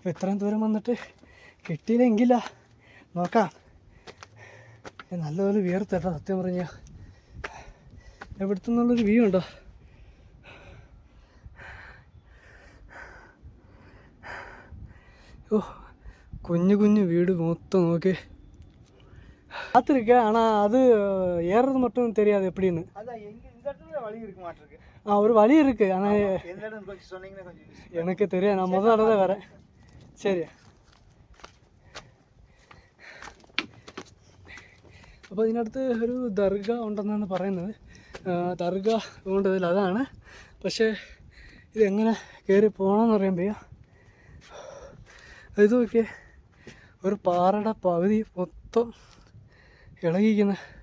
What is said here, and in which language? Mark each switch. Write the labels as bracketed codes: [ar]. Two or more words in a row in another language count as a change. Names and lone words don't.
[ml] അപ്പോൾ ഇത്രയും ദൂരം വന്നിട്ട് കിട്ടിയില്ലെങ്കില്ല നോക്കാം. നല്ലപോലെ വിയർത്തേട്ടാ സത്യം പറഞ്ഞാൽ. എവിടുത്തെ നിന്നുള്ളൊരു വ്യൂ ഉണ്ടോ? ഓ കുഞ്ഞു കുഞ്ഞു വീട് മൊത്തം നോക്കി பார்த்துருக்கேன். [ta] ஆனால் அது ஏறுறது மட்டும் தெரியாது எப்படின்னு. ஒரு வழி இருக்கு, ஆனால் எனக்கு தெரியாது. நான் முதல் தடவை வரேன். சரி, [ml] അപ്പോൾ ഇതിനടുത്ത് ഒരു ദർഗ ഉണ്ടെന്നാണ് പറയുന്നത്. ദർഗ കൊണ്ടതിൽ അതാണ്. പക്ഷേ ഇതെങ്ങനെ കയറി പോകണമെന്ന് അറിയാൻ വയ്യ. ഇത് നോക്കിയേ, ഒരു പാറയുടെ പകുതി മൊത്തം ഇളകിയിരിക്കുന്ന.